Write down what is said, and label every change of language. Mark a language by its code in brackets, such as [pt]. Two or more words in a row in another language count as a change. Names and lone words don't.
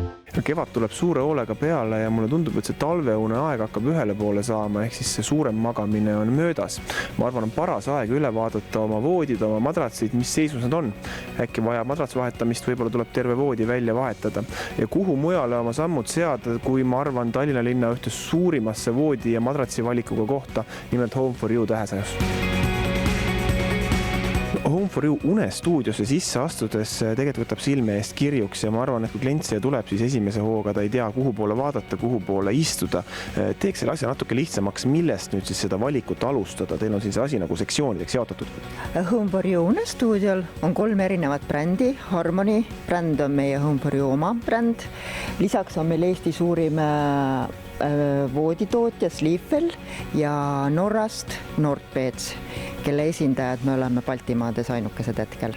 [et] Kevad tuleb suure hoolega peale ja mulle tundub, et see talveune aeg hakkab ühele poole saama, ehk siis see suurem magamine on möödas. Ma arvan, on paras aeg üle vaadata oma voodid, oma madratsid, mis seisus nad on. Äkki vaja madrats vahetamist, võib-olla tuleb terve voodi välja vahetada. Ja kuhu mujale oma sammud seada, kui ma arvan Tallinna linna ühte suurimasse voodi ja madratsi valikuga kohta, nimelt Home for You tähesajus. Home for You unestuudiosse sisse astudes tegelikult võtab silme eest kirjuks ja ma arvan, et kui klient siia tuleb, siis esimese hooga ta ei tea, kuhu poole vaadata, kuhu poole istuda. Teeks selle asja natuke lihtsamaks, millest nüüd siis seda valikut alustada? Teil on siin see asi nagu sektsioonideks jaotatud. Home for You unestuudiol on 3 erinevat brändi. Harmony bränd on meie Home for You oma bränd. Lisaks on meil Eesti suurim vooditootja Sleepwell ja Norrast Nordbeds, kelle esindajad me oleme Baltimaades ainukesed hetkel.